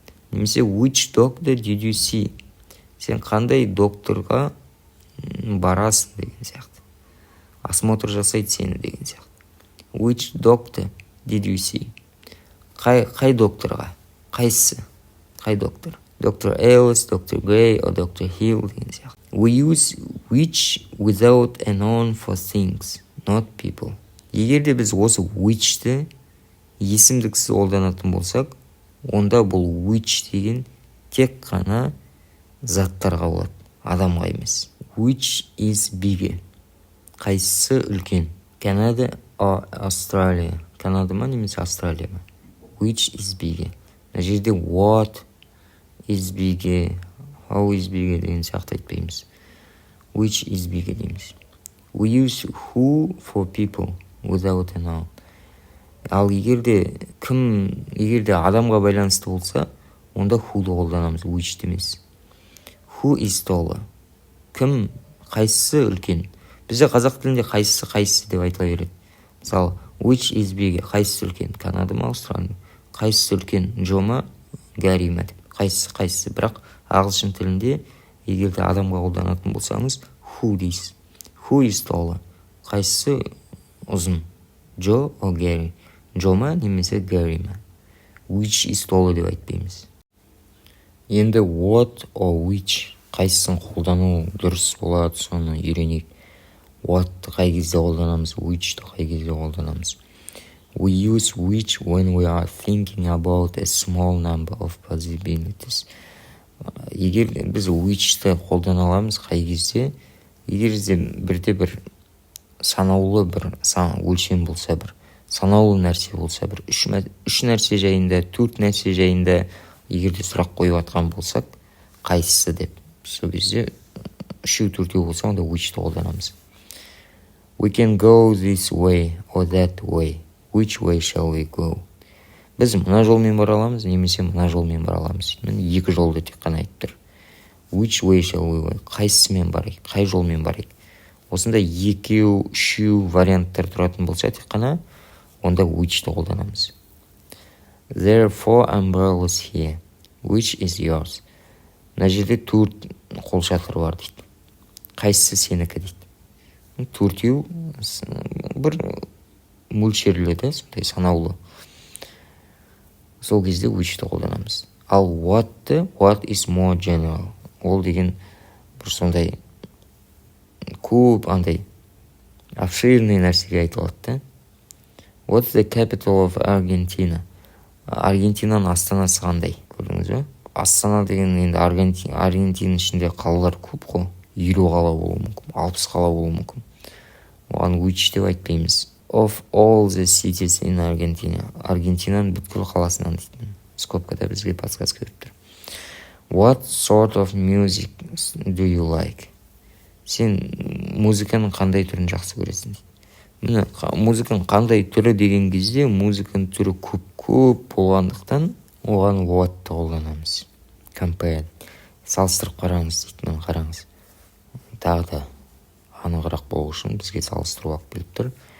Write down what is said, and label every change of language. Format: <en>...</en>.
<kk>Немесе</kk> <en>which doctor did you see?</en> <kk>Сен қандай докторға барасың деген сияқты. Осмотр жасайды сені деген сияқты.</kk> <en>Which doctor did you see?</en> <kk>Қай докторға? Қайсысы? Қай доктор? Dr. Ellis, Dr. Gray, or Dr. Hill деген сияқты.</kk> <en>We use which without a noun for things, not people.</en> <kk>Егер де біз осы which'ті есімдіксіз қолданатын болсақ, онда бұл which деген тек қана заттарға болады, адамға емес.</kk> <en>Which is bigger?</en> <kk>Қайсысы үлкен?</kk> <en>Канада or Australia?</en> <kk>Канада ма немесе Австралия ма?</kk> <en>Which is bigger?</en> <kk>Мына жерде</kk> <en>what is bigger, how is bigger</en> <kk>деген сияқты айтпаймыз.</kk> <en>Which is bigger</en> <kk>дейміз.</kk> <en>We use who for people without a noun.</en> <kk>Ал егерде адамға байланысты болса, онда who'ды қолданамыз, which демес.</kk> <en>Who is taller?</en> <kk>Кім, қайсысы үлкен? Бізде қазақ тілінде қайсысы деп айтыла береді. Мысалы,</kk> <en>which is bigger?</en> <kk>Қайсысы үлкен? Канада ма, Австралия? Қайсысы үлкен? Джо ма, Гарри ма деп. Қайсысы. Бірақ ағылшын тілінде егерде адамға қолданатын болсаңыз, who дейсіз.</kk> <en>Who is taller?</en> <kk>Қайсысы ұзын?</kk> <en>Джо or Гарри?</en> <kk>Джо ма немесе Гарри ма?</kk> <en>Which is taller</en> <kk>деп айтпаймыз. Енді</kk> <en>what or which</en> <kk>қайсысын қолдану дұрыс болады, соны үйренейік. What'ты қай кезде қолданамыз, which'ты қай кезде қолданамыз.</kk> <en>We use which when we are thinking about a small number of possibilities.</en> <kk>Егер біз which'ты қолдана аламыз қай кезде, егер бір санаулы өлшем болса, санаулы нәрсе болса, үш нәрсе жайында, 4 нәрсе жайында егерде сұрақ қойып атқан болсақ, қайсысы деп. Сол кезде 3-4 болса, онда which'ты қолданамыз.</kk> <en>We can go this way or that way. Which way shall we go?</en> <kk>Біз мына жолмен бара аламыз, немесе мына жолмен бара аламыз. Мен екі жолды тек қана айтып тұр.</kk> <en>Which way shall we go?</en> <kk>Қайсысымен барайық, қай жолмен барайық? Осында 2-3 варианттар тұратын болса тек қана, онда which'ты қолданамыз.</kk> <en>There are 4 umbrellas here. Which is yours?</en> <kk>Мына жерде 4 қолшатыр бар дейді. Қайсысы сенікі дейді. 4 бір мөлшерлі де, сондай санаулы. Сол кезде which'ті қолданамыз. Ал</kk> <en>what is more general.</en> <kk>Ол деген бір сондай көп обширный нәрсеге айтылады да.</kk> <en>What's the capital of Argentina?</en> <kk>Аргентинаның астанасы қандай? Көрдіңіз бе? Астана деген енді Аргентинаның ішінде қалалар көп қой. 50 қала болуы мүмкін, 60 қала болуы мүмкін. Оған which деп айтпаймыз.</kk> <en>Of all the cities in Argentina.</en> <kk>Аргентинаның бүткіл қаласынан дейді. Скобкада бізге подсказка беріп тұр.</kk> <en>What sort of music do you like?</en> <kk>Сен музыканың қандай түрін жақсы көресің дейді. Міне, музыканың қандай түрі деген кезде, музыканың түрі көп болғандықтан, оған what-ты қолданамыз.</kk> <en>Compare.</en> <kk>Салыстырып қараңыз дейді. Мен қараңыз. Тағы да анығырақ болу үшін бізге салыстыру алып келіп тұр.</kk>